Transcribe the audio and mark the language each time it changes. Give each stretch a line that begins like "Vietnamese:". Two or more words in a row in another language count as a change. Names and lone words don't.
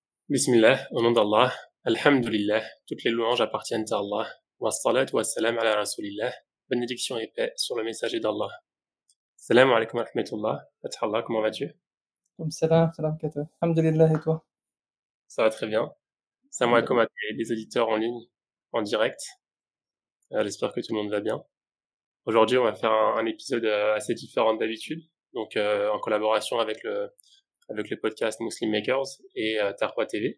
French: Bismillah, au nom d'Allah, Alhamdulillah, toutes les louanges appartiennent à Allah.
Arabic: والصلاة والسلام على رسول الله,
French: bénédiction et paix sur le messager d'Allah.
Arabic: السلام عليكم ورحمة الله,
French: Fathallah, comment vas-tu? Comme salam,
Arabic: سلام كتا.
French: Alhamdulillah et toi? Ça va très bien.
Arabic: السلام عليكم
French: Alhamdulillah. à les auditeurs en ligne, en direct. J'espère que tout le monde va bien. Aujourd'hui, on va faire un épisode assez différent d'habitude, donc en collaboration avec le podcast Muslim Makers et Tarwa TV.